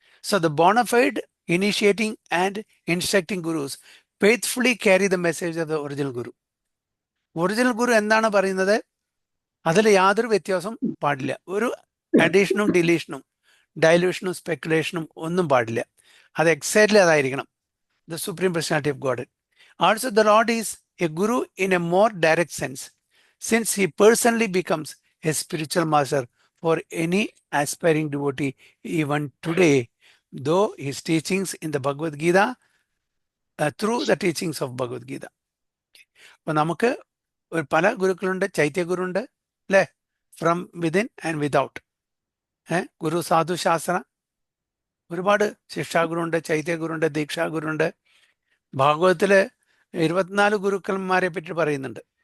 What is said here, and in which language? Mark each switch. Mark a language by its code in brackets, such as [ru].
[en] So the bona fide initiating and instructing gurus faithfully carry the message of the original guru. [ml] Original ഗുരു എന്താണ് പറയുന്നത് അതിൽ യാതൊരു വ്യത്യാസം പാടില്ല. ഒരു അഡീഷനും ഡിലീഷനും ഡൈല്യൂഷനും സ്പെക്കുലേഷനും ഒന്നും പാടില്ല. അത് എക്സാക്ട്ലി അതായിരിക്കണം. [en] The supreme personality of God. Also, the Lord is a guru in a more direct sense, since he personally becomes a spiritual master for any aspiring devotee even today, though his teachings in the Bhagavad Gita, through the teachings of Bhagavad Gita. [ml] അപ്പോൾ നമുക്ക് പല ഗുരുക്കളുണ്ട്. ചൈത്യ ഗുരുണ്ട് അല്ലേ, [en] From within and without. [ml] ഗുരു സാധു ശാസ്ത്ര, ഒരുപാട് ശിക്ഷാഗുരുണ്ട്, ചൈത്യഗുരുണ്ട്, ദീക്ഷാഗുരുണ്ട്. ഭാഗവതത്തില് 24 ഗുരുക്കന്മാരെ പറ്റി പറയുന്നുണ്ട്.